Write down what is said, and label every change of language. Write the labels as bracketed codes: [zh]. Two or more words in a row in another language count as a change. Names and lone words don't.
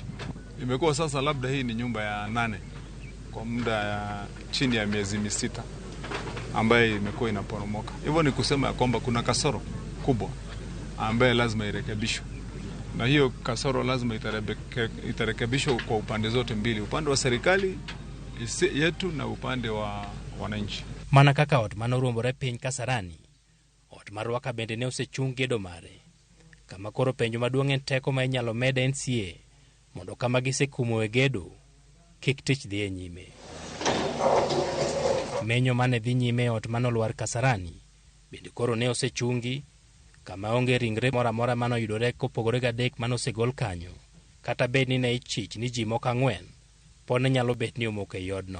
[sw] Imekuwa sasa labda hii ni nyumba ya 8 kwa muda ya chini ya miezi 6 ambaye imekuwa inaporomoka. Hivyo ni kusema ya kwamba kuna kasoro kubwa ambaye lazima irekebishwe, na hiyo kasoro lazima itarekebishwa kwa upande zote mbili, upande wa serikali yetu na upande wa wananchi. [luo] Mana kaka ot manoruombore piny Kasarani, ot marwaka bende ne osechung gedo mare, kama koro penjo maduong' en teko ma inyalo med NCA mondo kama gisekumoe gedo kik tich dhi e nyime. Menyo mane dhi nyime ot manolwar Kasarani bende koro ne osechungi, kama onge ringre mora mora manoyudore kopogore gadek manosegol kanyo, kata bed ni ne ichich ni ji moko 4 pod ne nyalo bet ni omok e yodno.